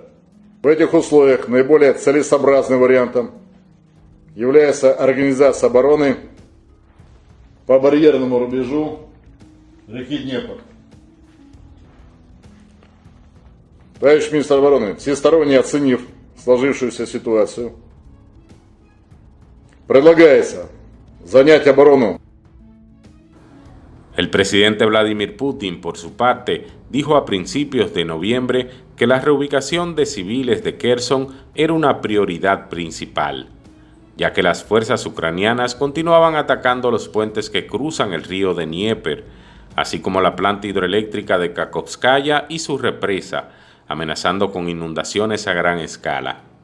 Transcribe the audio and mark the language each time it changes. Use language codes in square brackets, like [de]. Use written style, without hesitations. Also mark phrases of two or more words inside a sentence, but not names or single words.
[ru] В этих условиях наиболее целесообразным вариантом является организация обороны по барьерному рубежу реки Днепр. Товарищ министр обороны, всесторонне оценив сложившуюся ситуацию, предлагается занять оборону. [es] El presidente Vladimir Putin, por su parte, dijo a principios de noviembre que la reubicación de civiles de Kherson era una prioridad principal, ya que las fuerzas ucranianas continuaban atacando los puentes que cruzan el río de Dnieper, así como la planta hidroeléctrica de Kakhovskaya y su represa, amenazando con inundaciones a gran escala.